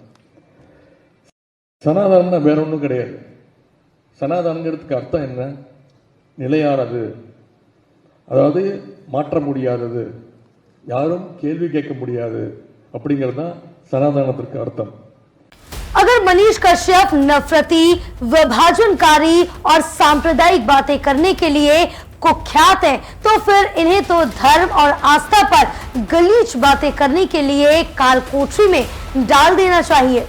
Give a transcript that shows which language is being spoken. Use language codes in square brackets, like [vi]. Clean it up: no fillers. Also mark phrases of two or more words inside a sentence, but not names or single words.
[ta] சனாதனம்னா வேற ஒன்றும் கிடையாது. சனாதனங்கிறதுக்கு அர்த்தம் என்ன? நிலையானது, அதாவது மாற்ற முடியாதது, யாரும் கேள்வி கேட்க முடியாது அப்படிங்கிறது தான் சனாதனத்திற்கு அர்த்தம். [hi] अगर मनीष कश्यप नफरती, विभाजनकारी और सांप्रदायिक बातें करने के लिए कुख्यात है तो फिर इन्हें तो धर्म और आस्था पर गलीच बातें करने के लिए कालकोठरी में डाल देना चाहिए।